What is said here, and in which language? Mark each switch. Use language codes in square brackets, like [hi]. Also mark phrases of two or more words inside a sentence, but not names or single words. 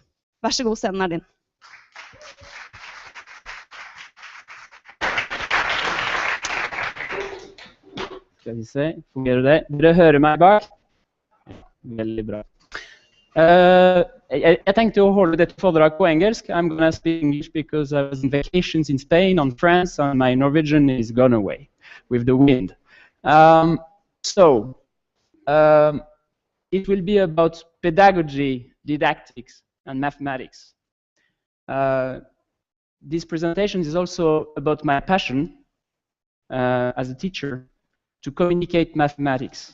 [no] Vær så god, scenen din. Skal vi se, fungerer det? Dere hører meg bak? Veldig bra. Jeg tenkte å holde dette foredrag på engelsk. [en] I'm going to speak English because I was on vacations in Spain, on France, and my Norwegian is gone away with the wind. It will be about pedagogy, didactics, and mathematics. This presentation is also about my passion as a teacher to communicate mathematics.